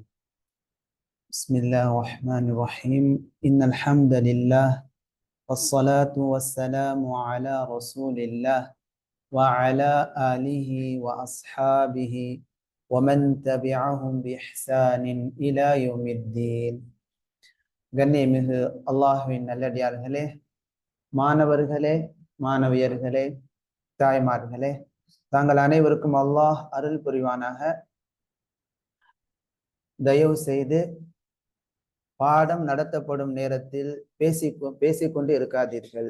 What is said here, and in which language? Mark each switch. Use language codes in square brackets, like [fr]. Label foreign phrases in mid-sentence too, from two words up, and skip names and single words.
[ar] بسم الله الرحمن الرحيم. إن الحمد لله والصلاة والسلام على رسول الله وعلى آله وأصحابه ومن تبعهم بإحسان إلى يوم الدين. [ta] கண்ணியமிகு அல்லாஹ்வின் நல்லடியார்களே, மாணவர்களே, மாணவியர்களே, தாய்மார்களே, தாங்கள் அனைவருக்கும் அல்லாஹ் அருள் புரிவானாக. தயவு செய்து பாடம் நடத்தப்படும் நேரத்தில் பேசிக்கொண்டு இருக்காதீர்கள்.